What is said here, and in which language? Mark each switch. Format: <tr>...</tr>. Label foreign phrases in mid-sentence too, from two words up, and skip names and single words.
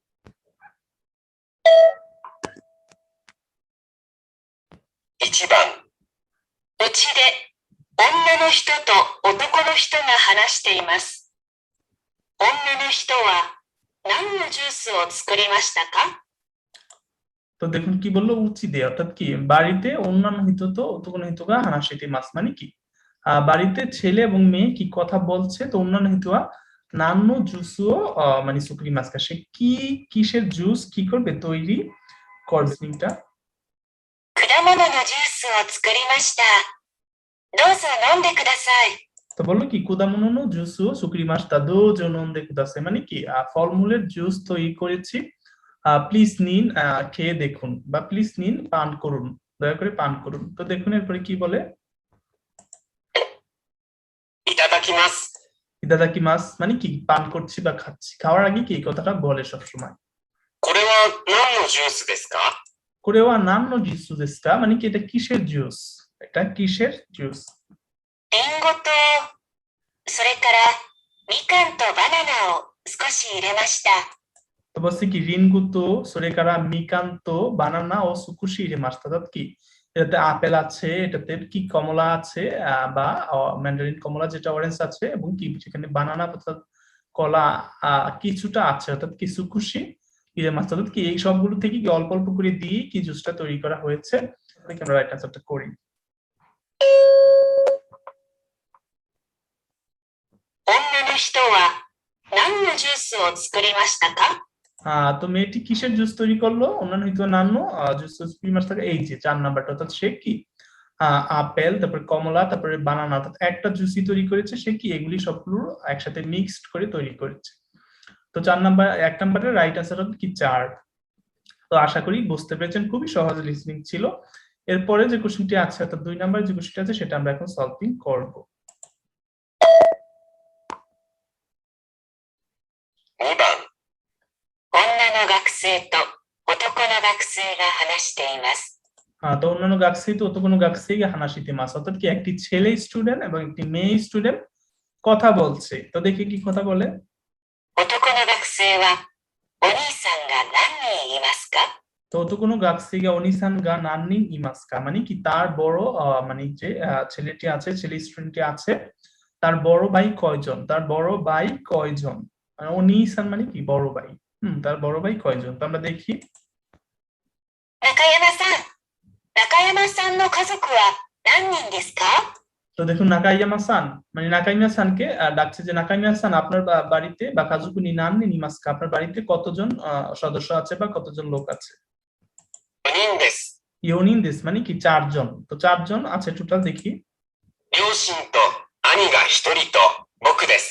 <ja>1 番、うちで女の人と男の人が話しています。女の人は何のジュースを作りましたか?</ja> <bn>তো দেখুন কি বললো, উচিদে, অর্থাৎ কি বাড়িতে</bn> <ja>女の人と男の人が話しています,</ja> <bn>মানে কি বাড়িতে ছেলে এবং মেয়ে কি কথা বলছে। তো</bn> <ja>女の人は何のジュースを</ja> <bn>মানে</bn> <ja>作りますか,</ja> <bn>সে কি কিসের জুস কি করবে, তৈরি করবে। তিনটা</bn> <ja>果物のジュースを作りました。どうぞ飲んでください。</ja> <bn>তো বললো কি</bn> <ja>果物のジュースを作りました どうぞ飲んでください,</ja> <bn>মানে কি ফলমূলের জুস তৈরি করেছি, প্লিজ নিন খেয়ে দেখুন, বা প্লিজ নিন পান করুন, দয়া করে পান করুন। তো দেখুন এরপরে কি বলে,</bn> <ja>いただきます。</ja> <bn>ইদাদাকিমাস মানে কি পান করছি বা খাচ্ছি। খাওয়ার আগে কি এই কথাটা বলে সবসময়।</bn> <ja>これは何のジュースですか? これは何のジュースですか,</ja> <bn>মানে কি এটা কিসের জুস, এটা কিসের জুস।</bn> <ja>リンゴと、それからみかんとバナナを少し入れました。</ja> <bn>তো বলছে কি</bn> <ja>リンゴとそれからみかんとバナナを少し入れました,</ja> <bn>অর্থাৎ কি এটাতে আপেল আছে, এটাতে কি কমলা আছে, বা ম্যান্ডারিন কমলা যেটা অরেঞ্জ আছে, এবং কি সেখানে বানানা অর্থাৎ কলা কিছুটা আছে, অর্থাৎ কি</bn> <ja>少し入れます,</ja> <bn>অর্থাৎ কি এই সবগুলো থেকে কি অল্প অল্প করে দিয়ে কি জুসটা তৈরি করা হয়েছে। আমরা</bn> <en>right answer</en> <bn>করি।</bn> <ja>女の人は何のジュースを作りましたか?</ja> <bn>তো মেয়েটি কিসের জুস তৈরি করলো,</bn> <ja>女の人は何のジュース作りました</ja> <bn>থাকে, এই যে 4 নাম্বারটা, অর্থাৎ সে কি আপেল, তারপরে কমলা, তারপরে বানানা, অর্থাৎ একটা জুসই তৈরি করেছে। সে কি এগুলি সবগুলো একসাথে মিক্সড করে তৈরি করেছে। তো 4 নাম্বার 1 নাম্বারের</bn> <en>right answer</en> <bn>হবে কি 4। তো আশা করি বুঝতে পেরেছেন, খুবই সহজ লিসনিং ছিল। এরপরে যে কোশ্চেনটি আছে অর্থাৎ 2 নাম্বার যে কোশ্চেনটি আছে সেটা আমরা এখন সলভিং করব।</bn> <ja>2 番、女の学生と男の学生が話しています。</ja> <bn>তো</bn> <ja>女の学生と男の学生が話しています,</ja> <bn>অর্থাৎ কি একটি ছেলে স্টুডেন্ট এবং একটি মেয়ে স্টুডেন্ট কথা বলছে। তো দেখি কি কথা বলে।</bn> <ja>男の学生はお兄さんが何人いますか?</ja> <bn>তো</bn> <ja>男の学生がお兄さんが何人いますか,</ja> <bn>মানে কি তার বড় মানে যে ছেলেটি আছে, ছেলে স্টুডেন্টটি আছে, তার বড় ভাই কয়জন, তার বড় ভাই কয়জন। অনিসান মানে কি বড় ভাই, তার বড় ভাই কয়জন। তো আমরা দেখি।</bn> <ja>中山さんの家族は何人ですか?</ja> <bn>তো দেখুন নাকাইয়ামা সান মানে নাকাইমা সানকে ডাকছে যে নাকাইমা সান আপনার বাড়িতে বা</bn> <ja>家族に何人いますか,</ja> <bn>আপনার বাড়িতে কতজন সদস্য আছে বা কতজন লোক আছে।</bn> <ja>4 人です。 4人です</ja> <bn>মানে কি 4 জন। তো 4 জন আছে টোটাল, দেখি।</bn> <ja>両親と兄が1人と僕です。</ja>